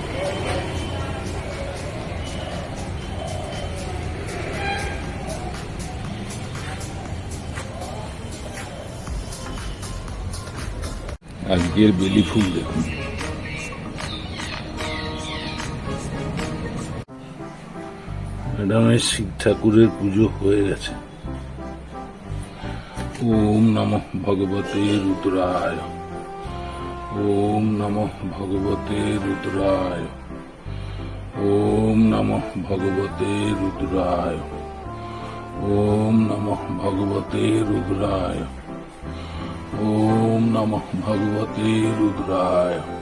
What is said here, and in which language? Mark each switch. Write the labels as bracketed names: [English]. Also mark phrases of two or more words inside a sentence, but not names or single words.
[Bangla] আজকের বেলি ফুল দেখুন, ম্যাডামের শিব ঠাকুরের পুজো হয়ে গেছে। [Sanskrit] ওম নমঃ ভগবতে রুদ্রায়, ওম নমঃ ভগবতে রুদ্রায়, ওম নমঃ ভগবতে রুদ্রায়, ওম নমঃ ভগবতে রুদ্রায়, ওম নমঃ ভগবতে রুদ্রায়,